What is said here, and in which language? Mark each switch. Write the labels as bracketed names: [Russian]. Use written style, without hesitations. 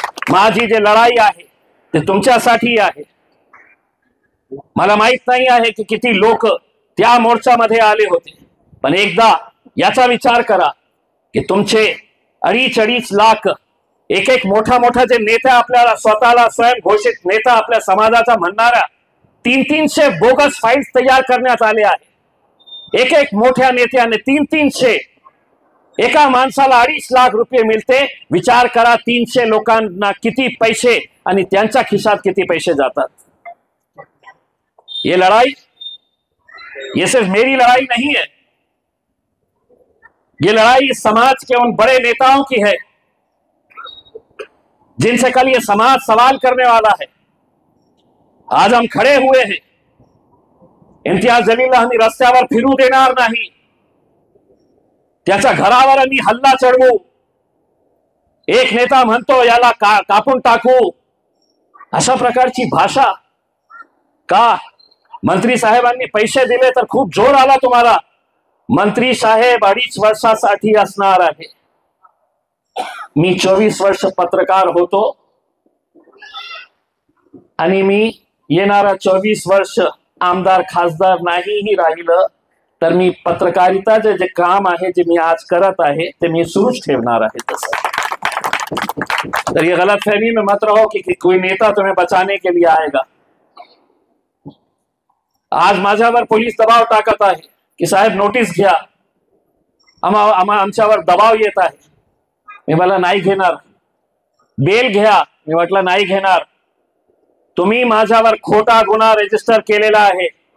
[Marathi] माझी जी लढाई आहे ते तुमच्यासाठी आहे. मला माहित नाही आहे की किती लोक त्या मोर्चामध्ये आले होते, पण एकदा याचा विचार करा की तुमचे 2.5 लाख एक एक मोठा जे नेता, आपल्याला स्वतःला स्वयं घोषित नेता आपल्या समाजाचा म्हणणारा 300 बोगस फाईल्स तयार करण्यात आले आहे. एक एक मोठ्या नेत्याने 300 एका माणसाला 2.5 लाख रुपये मिळते. विचार करा 300 लोकांना किती पैसे आणि त्यांच्या खिशात किती पैसे जातात. [Hindi] ये लड़ाई, ये सिर्फ मेरी लड़ाई नहीं है, ये लड़ाई समाज के उन बड़े नेताओं की है जिनसे कल ये समाज सवाल करने वाला है. आज हम खड़े हुए हैं. [Marathi] इम्तियाज जलीलला आम्ही रस्त्यावर फिरू देणार नाही. त्याच्या घरावर आम्ही हल्ला चढवू. एक नेता म्हणतो याला कापून टाकू. अशा प्रकारची भाषा का? मंत्री साहेबांनी पैसे दिले तर खूप जोर आला तुम्हाला. मंत्री साहेब 2.5 वर्षासाठी असणार आहे. मी 24 वर्ष पत्रकार होतो आणि मी येणारा 24 वर्ष आमदार खासदार नाहीही राहिलं तर मी पत्रकारिताचे जे काम आहे जे मी आज करत आहे ते मी सुरूच ठेवणार आहे. [Hindi] तर ये गलतफहमी में मत रहो कि कोई नेता तुम्हें बचाने के लिए आएगा. [Marathi] आज माझ्यावर पोलीस दबाव टाकत आहे की साहेब नोटीस घ्या, आमच्यावर दबाव येत आहे. मी मला नाही घेणार. बेल घ्या, मी म्हटलं नाही घेणार. तुम्ही माझ्यावर खोटा गुन्हा रजिस्टर केलेला आहे.